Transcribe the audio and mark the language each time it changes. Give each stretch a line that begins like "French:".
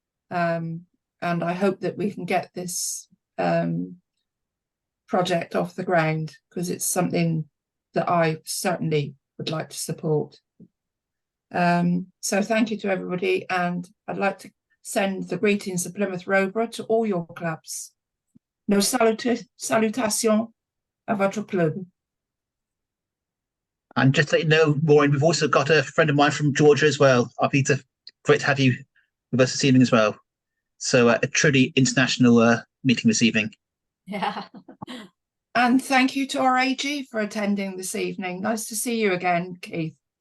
English: And I hope that we can get this project off the ground, because it's something that I certainly would like to support. So thank you to everybody, and I'd like to send the greetings of Plymouth Roborough to all your clubs.
French: Nos salutations à votre club.
English: And just to let you know, Maureen, we've also got a friend of mine from Georgia as well. Great to have you with us this evening as well. So a truly international meeting this evening. Yeah. And thank you to our AG for attending this evening. Nice to see you again, Keith.